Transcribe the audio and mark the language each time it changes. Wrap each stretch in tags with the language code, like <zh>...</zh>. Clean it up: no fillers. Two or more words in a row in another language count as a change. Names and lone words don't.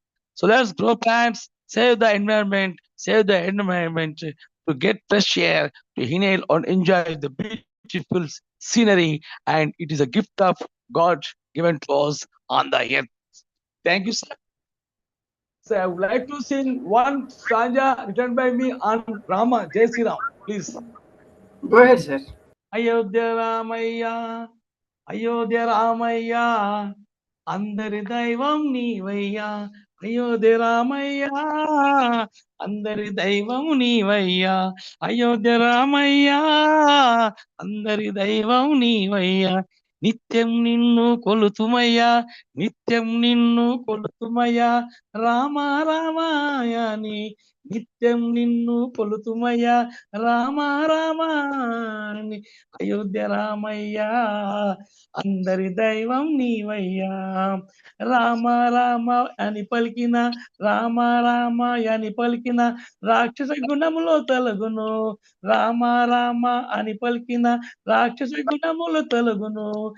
<en>So let's grow plants, save the environment, to get fresh air, to inhale and enjoy the beautiful scenery. And it is a gift of God given to us on the earth. Thank you, sir. So I would like to sing one stanza written by me on Rama, Jayashree Trao, please. Go ahead, sir.</en> <te>Ayodhya Ramaya, అయోధ్య రామయ్య, అందరి దైవం నీవయ్యా, అయోధ్య రామయ్య, అందరి దైవం నీవయ్యా, అయోధ్య రామయ్య, అందరి దైవం నీవయ్యా. నిత్యం నిన్ను కొలుతుమయ్యా, నిత్యం నిన్ను కొలుతుమయ్యా, రామ రామాయని నిత్యం నిన్ను కొలుతుమయ్యా, రామ రామాయని. అయోధ్య రామయ్య అందరి దైవం నీవయ్యా, రామ రామ అని పలికిన, రామ రామ అని పలికిన రాక్షస గుణములో తొలగును, రామ రామ అని పలికిన రాక్షస గుణములు తొలగును.</te>